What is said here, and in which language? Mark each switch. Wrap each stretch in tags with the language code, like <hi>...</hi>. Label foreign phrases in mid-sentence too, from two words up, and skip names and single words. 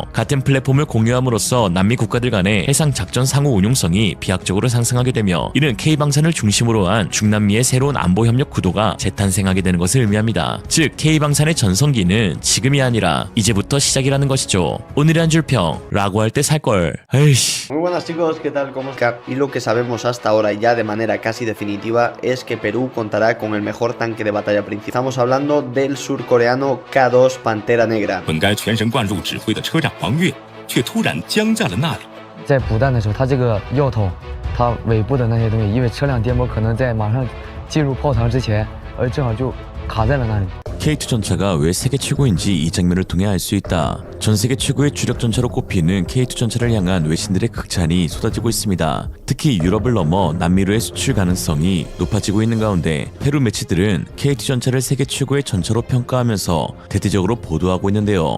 <ko>같은 플랫폼을 공유함으로써 남미 국가들 간의 해상 작전 상호 운용성이 비약적으로 상승하게 되며, 이는 K방산을 중심으로 한 중남미의 새로운 안보 협력 구도가 재탄생하게 되는 것을 의미합니다. 즉 K방산의 전성기는 지금이 아니라 이제부터 시작이라는 것이죠. 오늘의 한 줄 평, 라고 할 때 살걸. 에이씨.</ko> <es>Muy buenas chicos, ¿qué tal? ¿Cómo están? Y lo que sabemos hasta ahora ya de manera casi definitiva es que Perú contará con el mejor tanque de batalla principal. Estamos hablando del surcoreano K2 Pantera Negra.</es> <zh>本该全神贯注指挥的车长王越，却突然僵在了那里。在补弹的时候，它这个药头，它尾部的那些东西，因为车辆颠簸可能在马上进入炮膛之前，而正好就卡在了那里。</zh> <ko>K2 전차가 왜 세계 최고인지 이 장면을 통해 알 수 있다. 전 세계 최고의 주력 전차로 꼽히는 K2 전차를 향한 외신들의 극찬이 쏟아지고 있습니다. 특히 유럽을 넘어 남미로의 수출 가능성이 높아지고 있는 가운데 페루 매체들은 K2 전차를 세계 최고의 전차로 평가하면서 대대적으로 보도하고 있는데요.</ko>